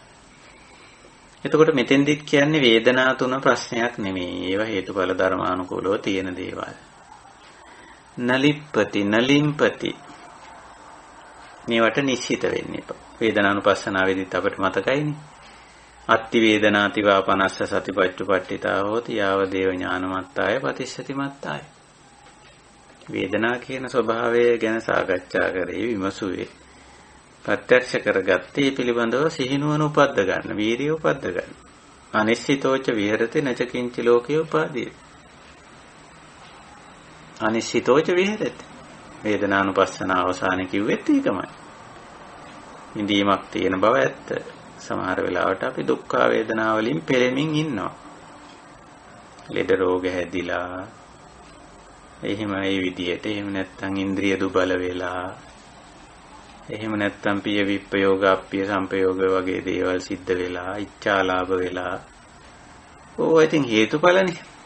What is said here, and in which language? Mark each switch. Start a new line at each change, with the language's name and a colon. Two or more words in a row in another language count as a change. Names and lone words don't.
Sinhala: එතකොට මෙතෙන්දිත් කියන්නේ වේදනා තුන ප්‍රශ්නයක් නෙමෙයි. ඒවා හේතුඵල ධර්මානුකූලව තියෙන දේවල්.
Pali: නලිප්පති නලිම්පති
Sinhala: මේවට නිශ්චිත වෙන්න එපා. වේදනානුපස්සනාවේදීත් අපිට මතකයිනේ.
Pali: අත්ති වේදනාති වා පනස්ස සතිපට්ඨිතා හෝති යාව දේව ඥානමත්තාය පතිස්සති මත්තාය.
Sinhala: වේදනා කියන ස්වභාවය ගැන සාකච්ඡා කරේ විමසුවේ. ප්‍රත්‍යක්ෂ කරගත්තේ පිළිබඳව සිහිනුවන උපද්ද ගන්න, වීරිය උපද්ද ගන්න.
Pali: අනිශ්චිතෝච විහෙරති නච කිංචි ලෝකේ උපාදී. අනිශ්චිතෝච විහෙරති.
Sinhala: වේදනානුපස්සන අවසානයේ කිව්වෙත් ඒකමයි. විඳීමක් තියෙන බව ඇත්ත. සමහර වෙලාවට අපි දුක්ඛ වේදනා වලින් පෙළෙමින් ඉන්නවා. ලෙඩ රෝග හැදිලා එහෙම ඒ විදියට එහෙම නැත්නම් ඉන්ද්‍රිය දුබල වෙලා එහෙම නැත්නම්
Pali: පිය විප්පයෝග අප්පිය සම්පයෝග
Sinhala: වගේ දේවල් සිද්ධ වෙලා ඉච්ඡාලාභ වෙලා ඕවා ඉතින් හේතුඵලනේ.